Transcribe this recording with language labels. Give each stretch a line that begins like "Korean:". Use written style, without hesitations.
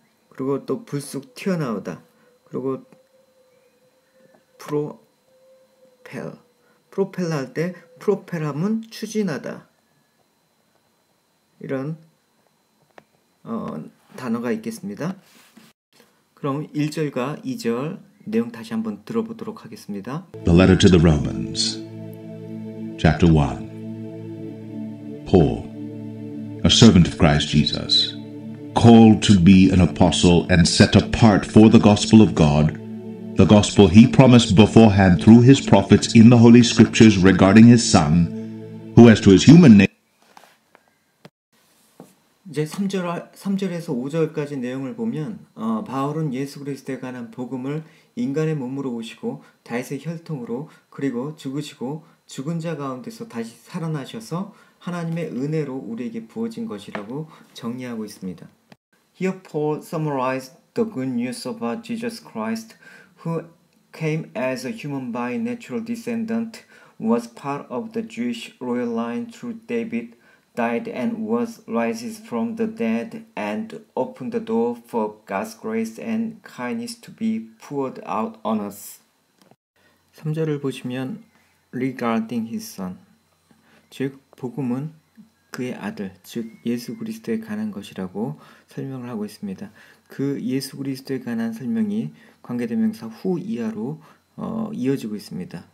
Korean: 그리고 또 불쑥 튀어나오다. 그리고 프로펠 할 때 프로펠하면 추진하다. 이런 단어가 있겠습니다. 그럼 1절과 2절 내용 다시 한번 들어보도록 하겠습니다.
English: The letter to the Romans, chapter 1. Paul, a servant of Christ Jesus, called to be an apostle and set apart for the gospel of God, the gospel he promised beforehand through his prophets in the Holy Scriptures regarding his Son, who as to his human nature
Korean: 이제 3절에서 5절까지 내용을 보면 바울은 예수 그리스도에 관한 복음을 인간의 몸으로 오시고 다윗의 혈통으로 그리고 죽으시고 죽은 자 가운데서 다시 살아나셔서 하나님의 은혜로 우리에게 부어진 것이라고 정리하고 있습니다.
English: Here Paul summarized the good news about Jesus Christ, who came as a human by natural descendant, was part of the Jewish royal line through David, died and was rises from the dead and opened the door for God's grace and kindness to be poured out on us.
Korean: 3절을 보시면
English: regarding his son,
Korean: 즉 복음은 그의 아들, 즉 예수 그리스도에 관한 것이라고 설명을 하고 있습니다. 그 예수 그리스도에 관한 설명이 관계대명사 후 이하로 이어지고 있습니다.